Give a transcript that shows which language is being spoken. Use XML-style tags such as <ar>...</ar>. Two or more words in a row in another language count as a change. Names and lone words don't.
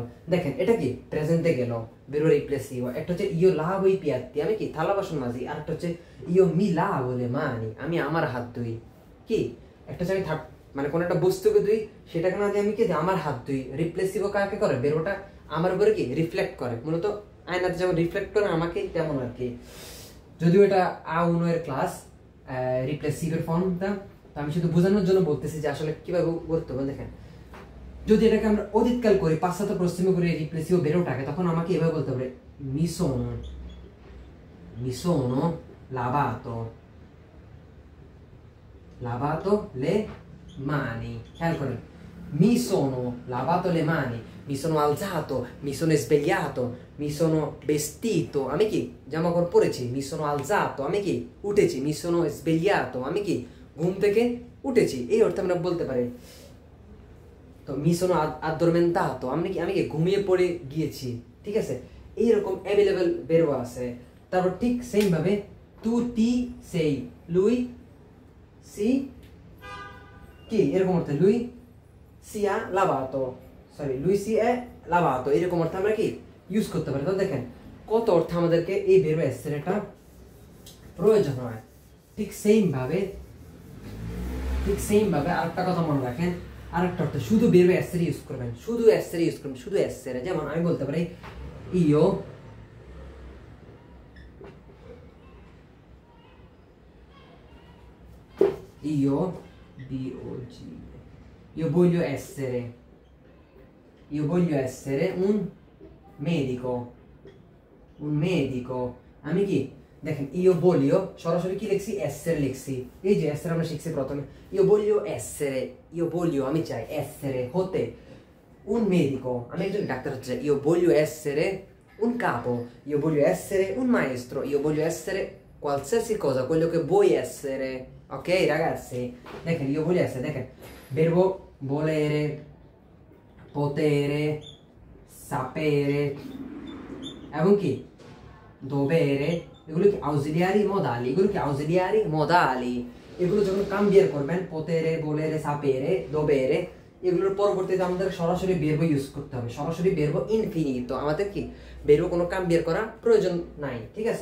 <bn>দেখেন এটা কি প্রেজেন্টে গেল</bn> <it>verbo riflessivo,</it> <bn>একটা হচ্ছে</bn> <it>io lavo i piatti,</it> <bn>আমি কি থালা বাসন মাজি, আর একটা হচ্ছে</bn> <it>io mi lavo le mani,</it> <bn>আমি আমার হাত ধুই, কি একটা হচ্ছে আমি মানে কোন একটা বস্তুকে ধুই, সেটাকে না দিয়ে আমি কি আমার হাত ধুই, রিপ্লেসিভো কাকে করে, verboটা আমার উপরে কি রিফ্লেক্ট করে, মূলত আয়নাতে যেমন রিফ্লেক্ট করে আমাকে, তেমন আর কি। যদিও এটা A1 এর ক্লাস রিপ্লেসিভের ফর্মটা, তো আমি শুধু বোঝানোর জন্য বলতেছি যে আসলে কিভাবে করতে হবে। দেখেন যদি এটাকে আমরা অতীতকাল করি,</bn> <it>passato prossimo</it> <bn>করে রিপ্লেসিভো verboটাকে, তখন আমাকে এভাবে বলতে হবে</bn> <it>mi sono lavato le mani, খেয়াল করেন mi sono lavato le mani, mi sono alzato, mi sono svegliato, mi sono vestito,</it> <bn>আমি কি জামা কাপড় পরেছি,</bn> <it>mi sono alzato</it> <bn>আমি কি উঠেছি,</bn> <it>mi sono svegliato</it> <bn>আমি কি ঘুম থেকে উঠেছি, এই অর্থে আমরা বলতে পারি। তো</bn> <it>mi sono addormentato</it> <bn>আমি কি ঘুমিয়ে পড়ে গিয়েছি, ঠিক আছে, এইরকম অ্যাভেলেবল verbo আছে। তারপর ঠিক সেম ভাবে</bn> <it>tu ti sei, lui si</it> <bn>কি এরকম অর্থে,</bn> <it>lui si ha lavato, সরি lui si è lavato,</it> <bn>এরকম অর্থে আমরা কি ইউজ করতে পারি। তো দেখেন কত অর্থ আমাদেরকে এই</bn> <it>verbo essereটা</it> <bn>প্রয়োজন হয়। ঠিক সেম ভাবে আরেকটা কথা মনে রাখেন, আরেকটা অর্থ শুধু</bn> <it>verbo essere</it> <bn>ইউজ করবেন, শুধু essere। যেমন আমি বলতে পারি</bn> <it>io io voglio essere un medico,</it> <bn>আমি কি দেখেন</bn> <it>io voglio</it> <bn>সরাসরি কি লিখছি, essere লিখছি, এই যে essere আমরা শিখছি প্রথমে,</bn> <it>io voglio</it> <bn>আমি চাই, essere হতে,</bn> <it>un medico</it> <bn>আমি একজন ডাক্তার হতে চাই,</bn> <it>io voglio essere un capo, io voglio essere un maestro, io voglio essere qualsiasi cosa, quello che vuoi essere, ok ragazzi? দেখেন io voglio essere, দেখেন verbo volere, potere, sapere এবং কি dovere, এগুলো কি auxiliari modali, এগুলো কি auxiliari modali, এগুলো যখন কাম্বিয়ার করবেন potere, volere, sapere, dovere,</it> <bn>এগুলোর পরবর্তীতে আমাদের সরাসরি verbo ইউজ করতে হবে, সরাসরি</bn> <it>verbo infinito,</it> <bn>আমাদের কি verbo কোনো কাম্বিয়ার করা প্রয়োজন নাই, ঠিক আছে?</bn>